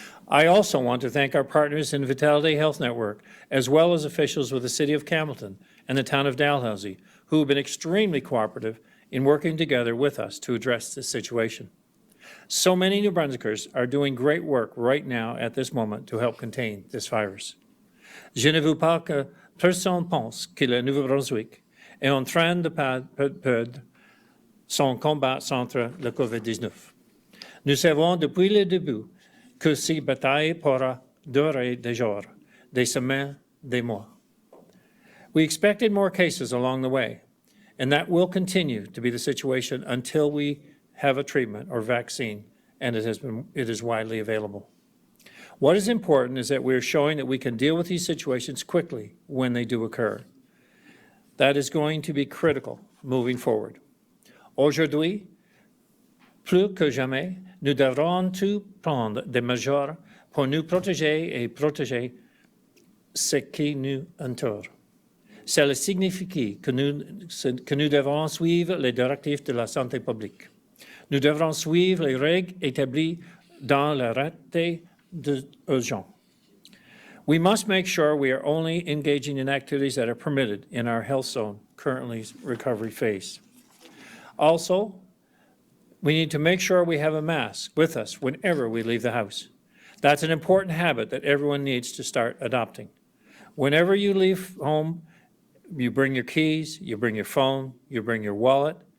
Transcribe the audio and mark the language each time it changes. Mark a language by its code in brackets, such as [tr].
[en] I also want to thank our partners in Vitality Health Network, as well as officials with the City of Campbellton and the town of Dalhousie, who have been extremely cooperative in working together with us to address this situation. So many New Brunswickers are doing great work right now at this moment to help contain this virus. [fr] Je ne veux pas que personne pense que le Nouveau-Brunswick est en train de perdre son combat contre le COVID-19. Nous savons depuis le début que cette bataille pourra durer des jours, des semaines, des mois. [en] We expected more cases along the way, and that will continue to be the situation until we have a treatment or vaccine and it is widely available. What is important is that we are showing that we can deal with these situations quickly when they do occur. That is going to be critical moving forward. [fr] Aujourd'hui, plus que jamais, nous devrons tous prendre des mesures pour nous protéger et protéger ce qui nous entoure. Cela signifie que nous devrons suivre les directives de la santé publique. Nous devrons suivre les règles établies dans l'arrêté d'urgence. [en] We must make sure we are only engaging in activities that are permitted in our health zone, currently recovery phase. Also, we need to make sure we have a mask with us whenever we leave the house. That's an important habit that everyone needs to start adopting. Whenever you leave home, you bring your keys, you bring your phone, you bring your wallet.